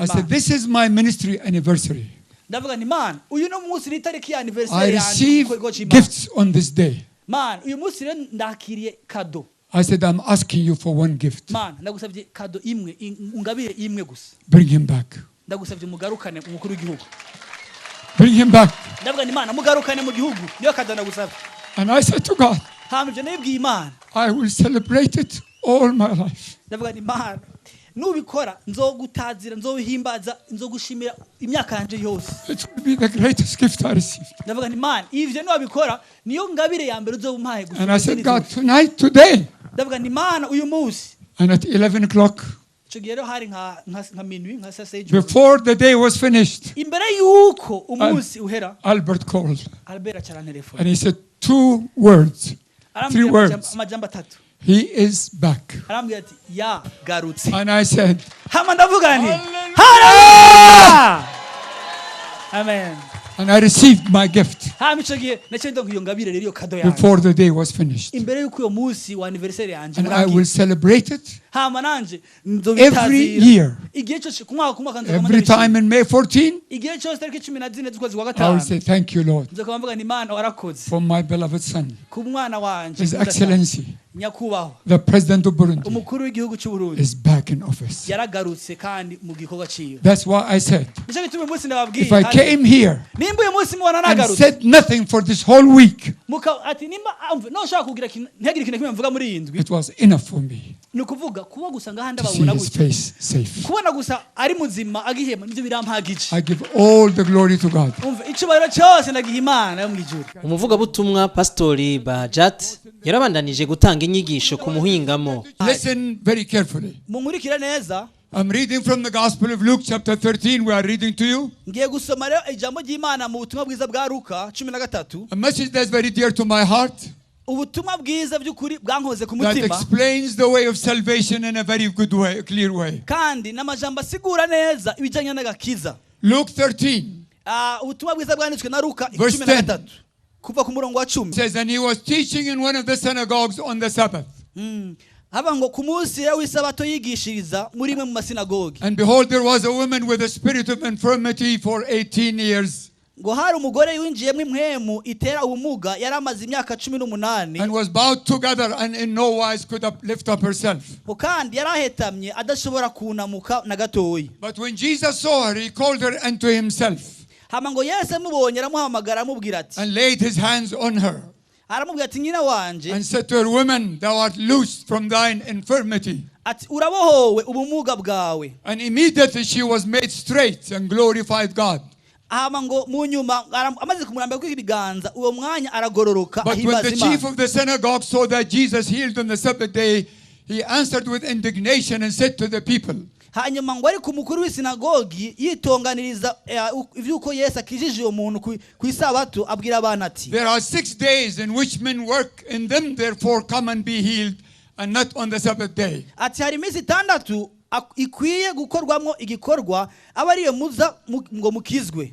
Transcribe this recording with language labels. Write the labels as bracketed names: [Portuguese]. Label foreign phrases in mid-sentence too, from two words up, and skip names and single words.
[English] I said, [Rundi] Imana. [English] this is my ministry anniversary. [Rundi] Ndavuga ni Imana, uyu no munsi ni tariki ya [English] I anniversary receive [Rundi] yanjye. [English] gifts on this day. Man, [Rundi] uyu munsi rero ndakiriye kado. [English] I said, I'm asking you for one gift. Man, [Rundi] ndagusabye kado imwe, ungabire imwe gusa. [English] Bring him back. [Rundi] Ndagusabye mugarukane umukuru w'igihugu. [English] Bring him back. [Rundi] Ndavuga ni Imana mugarukane mu gihugu. Niyo kado ndagusabye. [English] And I said to God, [Rundi] Hama ibyo nabibwiye Imana. [English] I will celebrate it all my life. [Rundi] Ndavuga ni Imana, nubikora nzogutazira, nzobihimbaza, nzogushimira imyaka yanje yose. [English] It will be the greatest gift I received. [Rundi] Ndavuga ni Imana, ivyo niwabikora niyo ngabire ya mbere uzobumpaye gusa. [English] And I said, God, tonight, today, [Rundi] Ndavuga ni Imana uyu munsi. [English] and at 11 o'clock, [Rundi] Ico gihe rero hari nka minwi nka saa sita y'ijoro. [English] before the day was finished, [Rundi] Imbere yuko umunsi uhera, [English] Albert called. [Rundi] Albert acarantelefona. [English] And he said 2 words, 3 words. [Rundi] Amajambo atatu. [English] He is back. [Rundi] Arambwira ati yagarutse. [English] And I said, [Rundi] Hama ndavuga nti haleluya. Amen. [English] and I received my gift [Rundi] Hama ico gihe naciye ndonka iyo ngabire rero iyo kado yanjye. [English] before the day was finished. [Rundi] Imbere yuko uyo munsi wa anniversary yanje. [English] And I will celebrate it [Rundi] Hama nanje [English] every year. [Rundi] Igihe cyose kumwaka [English] Every time in May 14, [Rundi] igihe cyose tariki 14 z'ukwezi kwa [English] I will [Rundi] gatanu. [English] say, thank you, Lord, [Rundi] Nzoka mvuga ni Imana warakoze. [English] for my beloved son, [Rundi] Ku mwana wanje. [English] His Excellency, [Rundi] Nyakubahwa. [English] the President of Burundi, [Rundi] Umukuru w'igihugu cy'u Burundi. [English] is back in office. [Rundi] Yaragarutse kandi mu gikorwa ciwe. [English] That's why I said, [Rundi] Nicyo gituma uyu munsi [English] if [Rundi] ndababwiye. [English] I came here [Rundi] Nimba uyu munsi mubona [English] and [Rundi] nagarutse. [English] said nothing for this whole week, [Rundi] Ati nimba no ushaka kugira ntihagire ikintu kimwe mvuga muri iyi ndwi. [English] it was enough for me. [Rundi] nukuvuga kuba gusanga handi [English] to see [Rundi] babona [English] his [Rundi] gutya [English] face safe. [Rundi] kubona gusa ari muzima agihema nivyo birampagije [English] I give all the glory to God. [Rundi] umva icubahiro cyose ndagiha Imana yo mwijuru. umuvugabutumwa Pastori Bahjat yarabandanije gutanga inyigisho ku muhingamo. [English] Listen very carefully. [Rundi] Munkurikire neza. [English] I'm reading from the Gospel of Luke chapter 13. We are reading to you [Rundi] Ngiye gusoma rero ijambo ry'Imana mu butumwa bwiza bwa Luka 13. [English] a message that's very dear to my heart [Rundi] Ubutumwa bwiza by'ukuri bwankoze ku [English] that [Rundi] mutima. [English] explains the way of salvation in a very good way, a clear way. [Rundi] Kandi n'amajambo asigura neza ibijanye n'agakiza. [English] Luke 13 [Rundi] Ubutumwa bwiza bwanditswe na Luka [English] Verse [Rundi] 13 kuva ku murongo wa 10. [English] says, and he was teaching in one of the synagogues on the Sabbath. [Rundi] Haba ngo ku munsi w'isabato yigishiriza muri imwe mu masinagogi. [English] And behold, there was a woman with a spirit of infirmity for 18 years [Rundi] Ngo hari umugore winjiyemo impwemu itera ubumuga yari amaze imyaka 18 [English] and was bowed together and in no wise could lift up herself. [Rundi] kandi yari ahetamye adashobora kunamuka na gatoyi. [English] But when Jesus saw her, he called her unto himself [Rundi] Hama ngo Yesu amubonye aramuhamagara amubwira ati [English] and laid his hands on her [Rundi] aramubwira ati nyina wanje [English] and said to her, woman, thou art loosed from thine infirmity. [Rundi] ati urabohowe ubumuga bwawe. [English] And immediately she was made straight and glorified God. [Rundi] Hama ngo mu nyuma amaze kumurambira kw'ibiganza uwo mwanya aragororoka [English] But when [Rundi] ahimbaza [English] the [Rundi] Imana. [English] chief of the synagogue saw that Jesus healed on the Sabbath day, he answered with indignation and said to the people, [Rundi] Hanyuma ngo ari ku mukuru w'isinagogi yitonganiriza ivyuko Yesu akijije uwo muntu ku isabato abwira abana ati [English] there are 6 days in which men work in them, therefore come and be healed, and not on the Sabbath day. [Rundi] ati hari iminsi 6 ikwiye gukorwamo igikorwa aba ariyo muza ngo mukizwe.